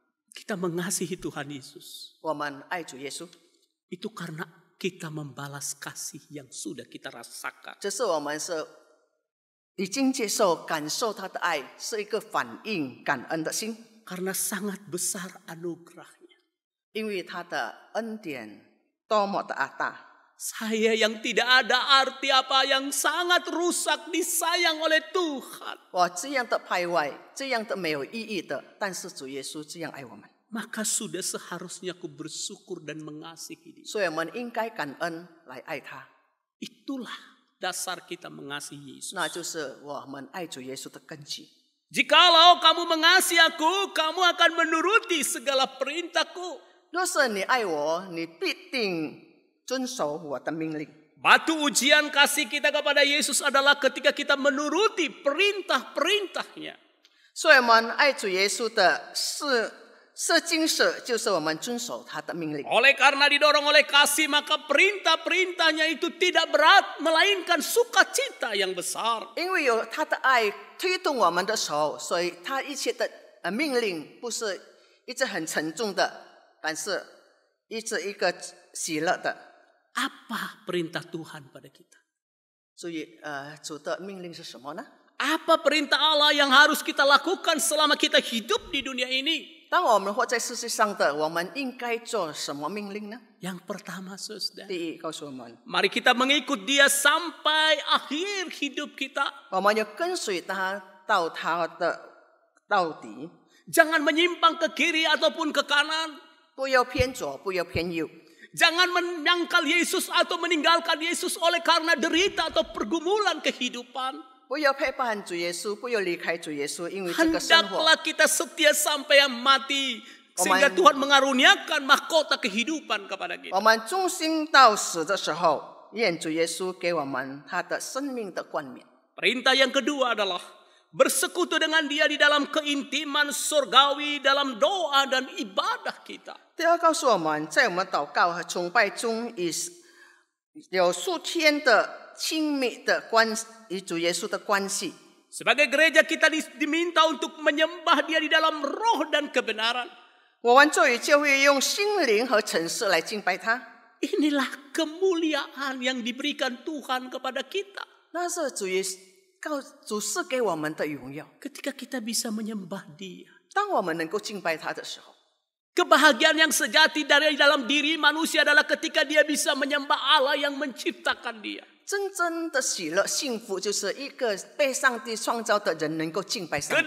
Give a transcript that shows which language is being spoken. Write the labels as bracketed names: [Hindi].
[Indonesian] Kita mengasihi Tuhan Yesus [Chinese] 我们爱主耶稣， [Indonesian] itu karena kita membalas kasih yang sudah kita rasakan. [Chinese] 这是我们是已经接受、感受他的爱，是一个反应感恩的心， [Indonesian] Karena sangat besar anugerahnya. [Chinese] 因为他的恩典多么的大。 [Indonesian] Saya yang tidak ada arti apa yang sangat rusak disayang oleh Tuhan. [Chinese] 我这样的败坏，这样的没有意义的，但是主耶稣这样爱我们， [Indonesian] Maka sudah seharusnya aku bersyukur dan mengasihi dia. [Chinese] 所以我们应该感恩来爱他。 [Indonesian] Itulah dasar kita mengasihi Yesus. [Chinese] 那就是我们爱主耶稣的根基。 [Indonesian] Jikalau kamu mengasihi aku, kamu akan menuruti segala perintahku. [Chinese] 若是你爱我，你必定遵守我的命令。 [Indonesian] Batu ujian kasih kita kepada Yesus adalah ketika kita menuruti perintah-perintahnya. [Chinese] 所以我们爱主耶稣的是精神，就是我们遵守他的命令。 [Indonesian] Oleh karena didorong oleh kasih, maka perintah-perintahnya itu tidak berat, melainkan sukacita yang besar. [Chinese] 因为有他的爱推动我们的手，所以他一切的命令不是一直很沉重的，但是一直一个喜乐的。 [Indonesian] Apa perintah Tuhan pada kita? [Chinese] 所以主的命令是什么呢？ [Indonesian] Apa perintah Allah yang harus kita lakukan selama kita hidup di dunia ini? [Chinese] 当我们活在世界上的，我们应该做什么命令呢？ [Indonesian] Yang pertama, saudara, [Chinese] 第一，告诉我们， [Indonesian] mari kita mengikut Dia sampai akhir hidup kita. [Chinese] 我们要跟随他到他的到底， [Indonesian] Jangan menyimpang ke kiri ataupun ke kanan. [Chinese] 不要偏左，不要偏右。 [Indonesian] Jangan menyangkal Yesus atau meninggalkan Yesus oleh karena derita atau pergumulan kehidupan. 不要背叛主耶稣，不要离开主耶稣，因为这个生活， Hendaklah kita setia sampai yang mati. Sehingga Tuhan mengaruniakan mahkota kehidupan kepada kita. [Chinese] 我们忠心到死的时候，愿主耶稣给我们他的生命的冠冕。 [Indonesian] Perintah yang kedua adalah bersekutu dengan Dia di dalam keintiman surgawi dalam doa dan ibadah kita. [Chinese] 第二，告诉我们，在我们祷告和崇拜中，有数天的亲密的与主耶稣的关系。 [Indonesian] Sebagai gereja kita diminta untuk menyembah Dia di dalam roh dan kebenaran. [Chinese] 我们作为教会，用心灵和诚实来敬拜他。 [Indonesian] Inilah kemuliaan yang diberikan Tuhan kepada kita. [Chinese] 那是主赐给我们的荣耀。 [Indonesian] Ketika kita bisa menyembah Dia. [Chinese] 当我们能够敬拜他的时候， [Indonesian] Kebahagiaan yang sejati dari dalam diri manusia adalah ketika dia bisa menyembah Allah yang menciptakan dia. [Chinese] 真正的喜乐、幸福，就是一个被上帝创造的人能够敬拜上帝。